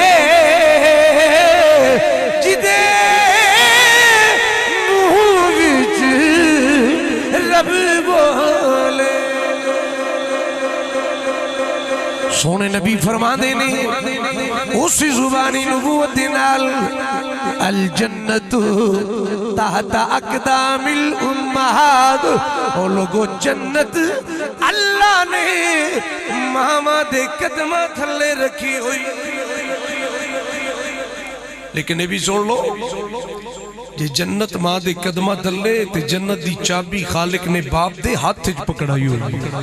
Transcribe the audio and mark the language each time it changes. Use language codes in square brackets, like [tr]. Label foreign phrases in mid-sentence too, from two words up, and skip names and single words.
[pa] جیہدے منہ وچ رب بولے. سوہنے نبی فرماندے نے اس زبانی نبوت دے نال [ar] الجنة تحت أقدام الأمهات. [pa] او لوگو جنت اللہ نے ماما دے قدم تھلے رکھی ہوئی. لیکن یہ بھی سن لو، جے جنت ماں دے قدم تھلے تے جنت دی چابی خالق نے باپ دے ہاتھ چ پکڑائی ہوئی.